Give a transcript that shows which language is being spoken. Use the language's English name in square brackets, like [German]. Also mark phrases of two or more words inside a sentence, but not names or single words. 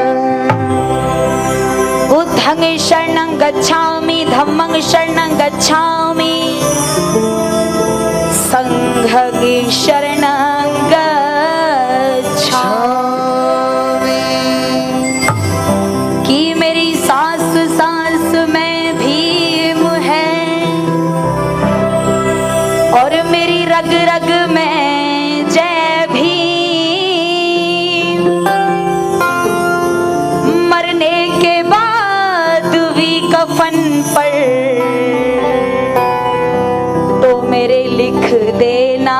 [Pali] बुद्धं शरणं गच्छामि, धम्मं शरणं गच्छामि, संघं शरणं गच्छामि। [Hindi] कि मेरी सांस सांस में भीम है और मेरी रग रग में जय भीम। मरने के बाद भी कफन पर तो मेरे लिख देना